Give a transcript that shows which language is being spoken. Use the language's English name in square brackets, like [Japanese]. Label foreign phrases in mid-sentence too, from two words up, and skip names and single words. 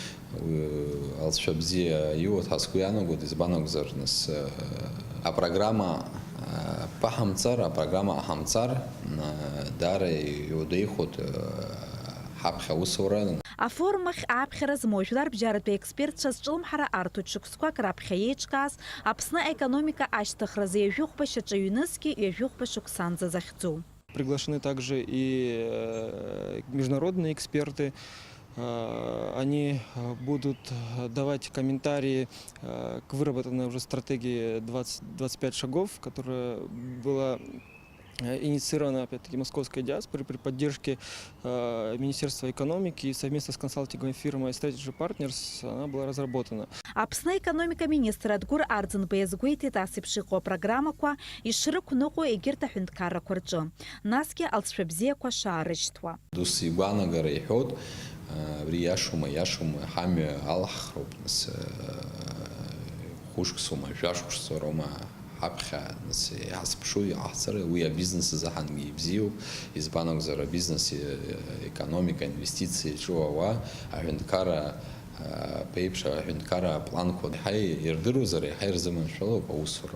[Abkhazian] Алҵшәа бзиа иуат ҳазқәу иаанагоит, избан акәзар, нас апрограмма ԥаҳамҵар, апрограмма аҳамҵар даара иудеихәоит ҳаԥхьа аусура. Афорум ахь ааԥхьара змоу жәларбжьаратәи експертцәа зҿлымҳара артуеит шықәсқәак раԥхьа еиҿкаас Аԥсны аекономика ашьҭыхразы ҩажәихәба шьаҿа ҩнызқьи ҩажәихәба шықәсанӡа захьӡу. [Russian] Приглашены также и международные эксперты. Они будут давать комментарии к выработанной уже стратегии 25 шагов, которая была инициирована, опять-таки, московской диаспорой при поддержке Министерства экономики и совместно с консалтинговой фирмой Strategy Partners она была разработана. [Abkhazian] Аԥсны аекономика министр Адгәыр Арӡынба иазгәеиҭеит ас еиԥш иҟоу апрограммақәа ишрықәныҟәо егьырҭ аҳәынҭқаррақәа рҿы. Насгьы алҵшәа бзиақәа шаарышьҭуа. Дус игәаанагара иҳәоит, абри иашоума, ҳамҩа алаҳхроуп, нас хәышықәсоума, жәашықәсоума ҳаԥхьа иҳазԥшу иҟаҳҵара, уи абизнес азыҳангьы ибзиоуп, избан акәзар абизнес, економика, инвестициа иҿу ауаа аҳәынҭқарра ԥеиԥш аҳәынҭқарра апланқәа иаҳа ирдыруазар, иаҳа ирзыманшәалоуп аусура.